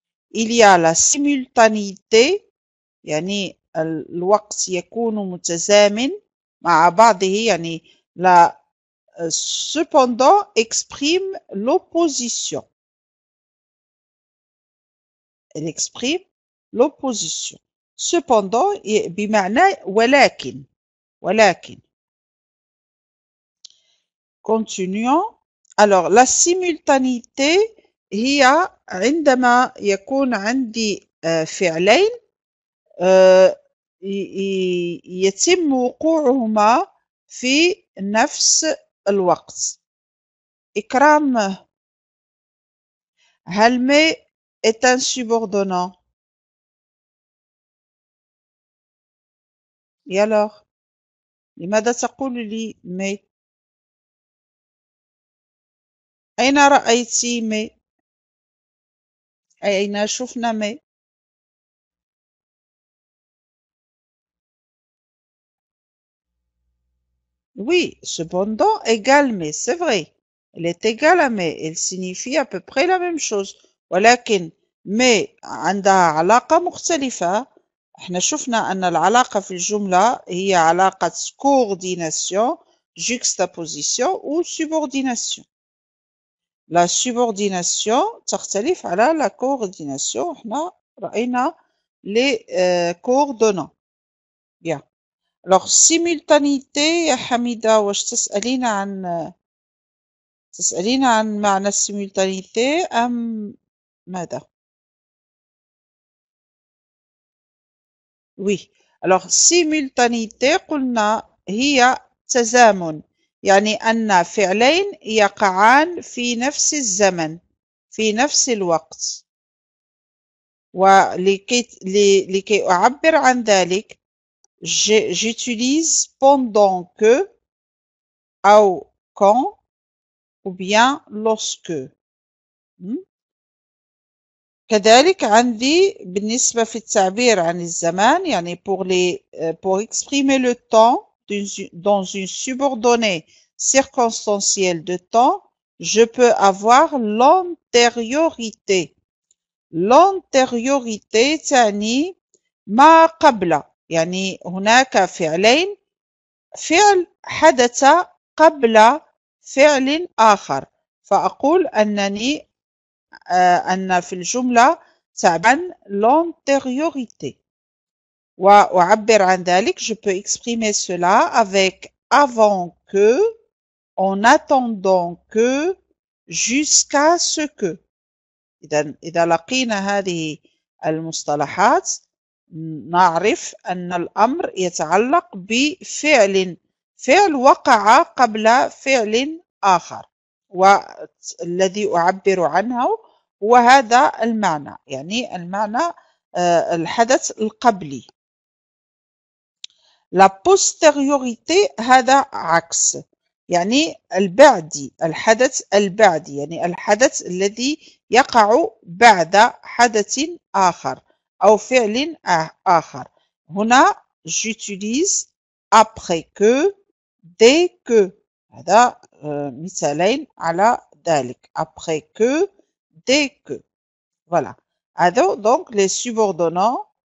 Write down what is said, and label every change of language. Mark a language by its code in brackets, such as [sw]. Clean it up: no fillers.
[fr] Il y a la simultanéité, [ar] يعني الوقت يكون متزامن مع بعضه, يعني [fr] la cependant exprime l'opposition. Elle exprime l'opposition. [ar] Cependant بمعنى ولكن. [fr] Continuons. [ar] Alors, la simultanéité هي عندما يكون عندي فعلين يتم وقوعهما في نفس الوقت. [fr] إكرام, هل mais est un subordonnant? Et alors, [ar] لماذا تقول لي [fr] mais؟ [ar] أين رأيت [fr] mais؟ [ar] أين شفنا [fr] mais؟ Oui, cependant égale mais, c'est vrai. Elle est égale à mais, elle signifie à peu près la même chose. [ar] ولكن mais عندها علاقة مختلفة. احنا شفنا أن العلاقة في الجملة هي علاقة [fr] coordination, juxtaposition ou subordination. La subordination [ar] تختلف على [fr] la coordination. [ar] احنا رأينا les coordonnants. [fr] Bien. [ar] Alors, simultanéité, يا حميدة, واش تسألين عن معنى السيمultanéité أم ماذا؟ Oui. Alors, simultanéité قلنا هي تزامن, يعني أن فعلين يقعان في نفس الزمن, في نفس الوقت. ولكي أعبر عن ذلك, [fr] j'utilise pendant que, ou quand, ou bien lorsque. [ar] كذلك عندي بالنسبة في التعبير عن الزمان, يعني [fr] pour exprimer le temps dans une subordonnée circonstancielle de temps, je peux avoir l'antériorité. [ar] L'antériorité تعني ما قبل, يعني هناك فعلين, فعل حدث قبل فعل آخر, فأقول أن في الجملة عن l'antériorité. وأعبر عن ذلك, [fr] je peux exprimer cela avec avant que, en attendant que, jusqu'à ce que. [ar] إذا لقينا هذه المصطلحات نعرف أن الأمر يتعلق بفعل وقع قبل فعل آخر, والذي أعبر عنه هو هذا المعنى, يعني المعنى الحدث القبلي. La postériorité هذا عكس, يعني البعدي, الحدث البعدي, يعني الحدث الذي يقع بعد حدث آخر أو فعل آخر. [fr] هنا j'utilise après que, dès que. [ar] هذا مثالين على ذلك. [fr] Après que, dès que. Voilà. هذا donc les subordonnants.